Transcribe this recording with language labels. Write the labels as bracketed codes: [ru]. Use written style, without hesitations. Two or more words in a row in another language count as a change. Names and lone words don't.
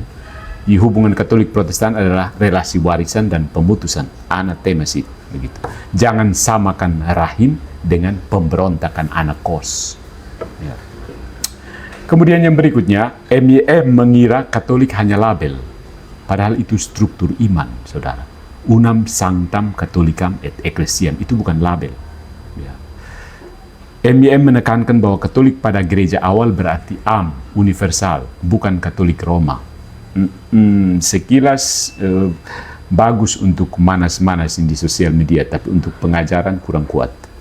[id] Di hubungan Katolik Protestan adalah relasi warisan dan pemutusan. Anathemesis, begitu. Jangan samakan rahim dengan pemberontakan anak kos. Ya. Kemudian yang berikutnya, MYM mengira Katolik hanya label. Padahal itu struktur iman, saudara. [la] Unam sanctam Catholicam et Ecclesiam, [id] itu bukan label. Ya. MYM menekankan bahwa Katolik pada gereja awal berarti universal, bukan Katolik Roma. Sekilas bagus untuk manas-manasin di sosial media, tapi untuk pengajaran kurang kuat.